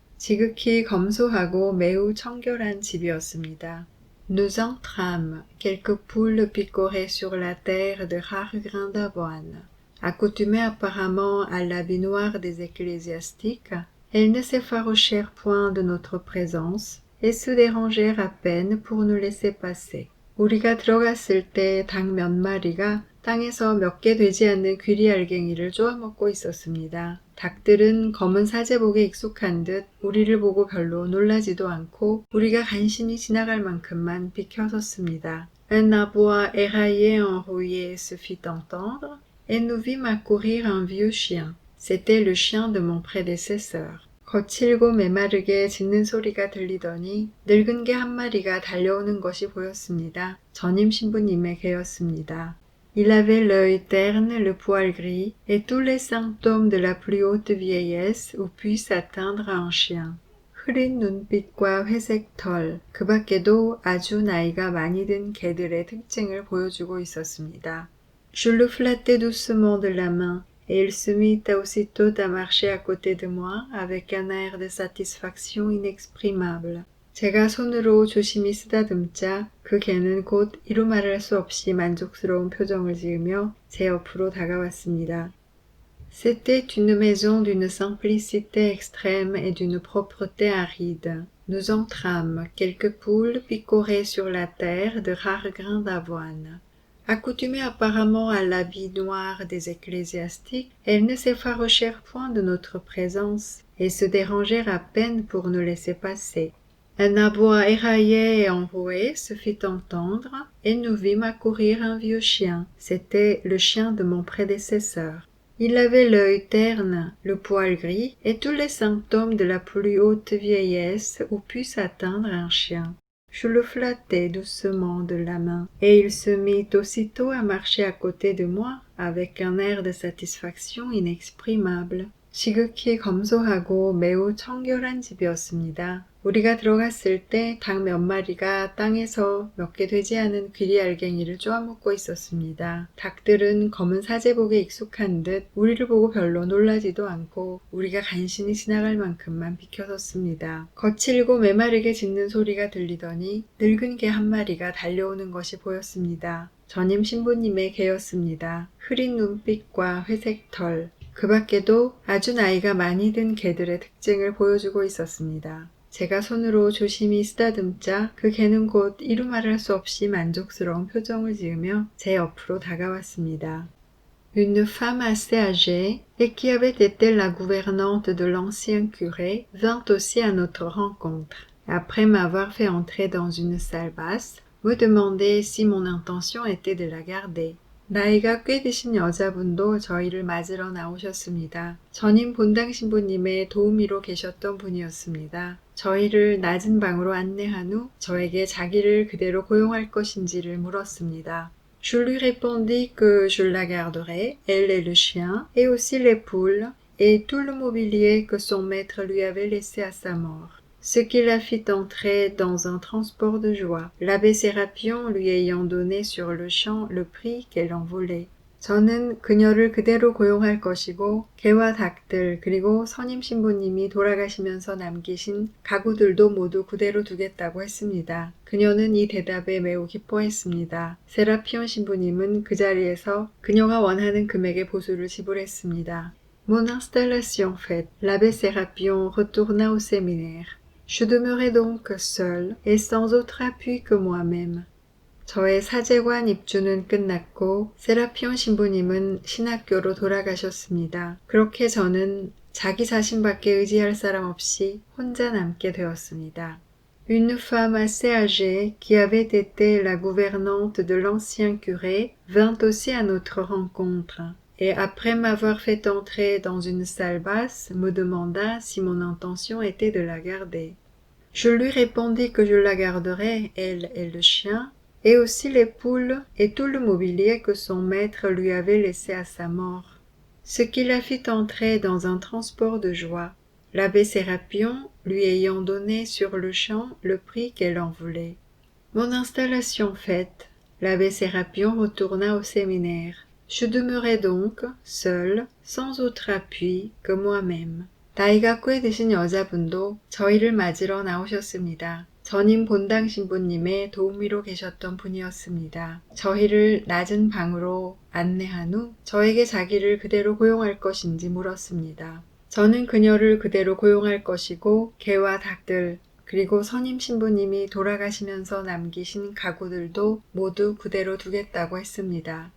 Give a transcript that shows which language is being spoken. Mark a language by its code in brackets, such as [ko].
[ko] 지극히 검소하고 매우 청결한 집이었습니다. [fr] Nous entrâmes, quelques poules picoraient sur la terre de rares grains d'avoine. Accoutumées apparemment à l'habit noir des ecclésiastiques, elles ne s'effarouchèrent point de notre présence et se dérangèrent à peine pour nous laisser passer. [ko] 우리가 들어갔을 때 닭 몇 마리가 땅에서 몇 개 되지 않는 귀리알갱이를 쪼아먹고 있었습니다. 닭들은 검은 사제복에 익숙한 듯 우리를 보고 별로 놀라지도 않고 우리가 간신히 지나갈 만큼만 비켜섰습니다. [fr] Un aboi éraillé enrouillé se fit entendre et nous vîmes accourir un vieux chien. C'était le chien de mon prédécesseur. [ko] 거칠고 메마르게 짖는 소리가 들리더니 늙은 개 한 마리가 달려오는 것이 보였습니다. 전임 신부님의 개였습니다. [fr] Il avait l'œil terne, le poil gris, et tous les symptômes de la plus haute vieillesse où puisse atteindre un chien. [ko] 흐린 눈빛과 회색 털, 그 밖에도 아주 나이가 많이 든 개들의 특징을 보여주고 있었습니다. [fr] Je le flattai doucement de la main, et il se mit aussitôt à marcher à côté de moi avec un air de satisfaction inexprimable. [ko] 제가 손으로 조심히 쓰다듬자 그 개는 곧 이루 말할 수 없이 만족스러운 표정을 지으며 제 옆으로 다가왔습니다. [fr] C'était une maison d'une simplicité extrême et d'une propreté aride. Nous entrâmes, quelques poules picoraient sur la terre de rares grains d'avoine. Accoutumées apparemment à l'habit noir des ecclésiastiques, elles ne s'effarouchèrent point de notre présence et se dérangèrent à peine pour nous laisser passer. Un abois éraillé et enroué se fit entendre, et nous vîmes accourir un vieux chien. C'était le chien de mon prédécesseur. Il avait l'œil terne, le poil gris, et tous les symptômes de la plus haute vieillesse où puisse atteindre un chien. Je le flattai doucement de la main, et il se mit aussitôt à marcher à côté de moi avec un air de satisfaction inexprimable. [ko] 지극히 검소하고 매우 청결한 집이었습니다. 우리가 들어갔을 때 닭 몇 마리가 땅에서 몇 개 되지 않은 귀리알갱이를 쪼아먹고 있었습니다. 닭들은 검은 사제복에 익숙한 듯 우리를 보고 별로 놀라지도 않고 우리가 간신히 지나갈 만큼만 비켜섰습니다. 거칠고 메마르게 짖는 소리가 들리더니 늙은 개 한 마리가 달려오는 것이 보였습니다. 전임 신부님의 개였습니다. 흐린 눈빛과 회색 털, 그 밖에도 아주 나이가 많이 든 개들의 특징을 보여주고 있었습니다. 제가 손으로 조심히 쓰다듬자 그 개는 곧 이루 말할 수 없이 만족스러운 표정을 지으며 제 옆으로 다가왔습니다. [fr] Une femme assez âgée et qui avait été la gouvernante de l'ancien curé vint aussi à notre rencontre. Après m'avoir fait entrer dans une salle basse, me demandait si mon intention était de la garder. [ko] 나이가 꽤 드신 여자분도 저희를 맞으러 나오셨습니다. 전임 본당 신부님의 도우미로 계셨던 분이었습니다. 저희를 낮은 방으로 안내한 후 저에게 자기를 그대로 고용할 것인지를 물었습니다. [fr] Je lui répondis que je la garderais, elle et le chien, et aussi les poules, et tout le mobilier que son maître lui avait laissé à sa mort. Ce qui la fit entrer dans un transport de joie, l'abbé Sérapion lui ayant donné sur le champ le prix qu'elle en voulait. [ko] 저는 그녀를 그대로 고용할 것이고 개와 닭들 그리고 선임 신부님이 돌아가시면서 남기신 가구들도 모두 그대로 두겠다고 했습니다. 그녀는 이 대답에 매우 기뻐했습니다. 세라피온 신부님은 그 자리에서 그녀가 원하는 금액의 보수를 지불했습니다. [fr] Mon installation faite, l'abbé Sérapion retourna au séminaire. Je demeurai donc seul et sans autre appui que moi-même. [ko] 저의 사제관 입주는 끝났고 세라피온 신부님은 신학교로 돌아가셨습니다. 그렇게 저는 자기 자신밖에 의지할 사람 없이 혼자 남게 되었습니다. [fr] Une femme assez âgée qui avait été la gouvernante de l'ancien curé vint aussi à notre rencontre. Et après m'avoir fait entrer dans une salle basse, me demanda si mon intention était de la garder. Je lui répondis que je la garderais, elle et le chien, et aussi les poules et tout le mobilier que son maître lui avait laissé à sa mort. Ce qui la fit entrer dans un transport de joie, l'abbé Sérapion lui ayant donné sur le champ le prix qu'elle en voulait. Mon installation faite, l'abbé Sérapion retourna au séminaire. Je demeurai donc seul, sans autre appui que moi-même. [ko] 나이가 꽤 드신 여자분도 저희를 맞으러 나오셨습니다. 전임 본당 신부님의 도우미로 계셨던 분이었습니다. 저희를 낮은 방으로 안내한 후 저에게 자기를 그대로 고용할 것인지 물었습니다. 저는 그녀를 그대로 고용할 것이고 개와 닭들 그리고 선임 신부님이 돌아가시면서 남기신 가구들도 모두 그대로 두겠다고 했습니다.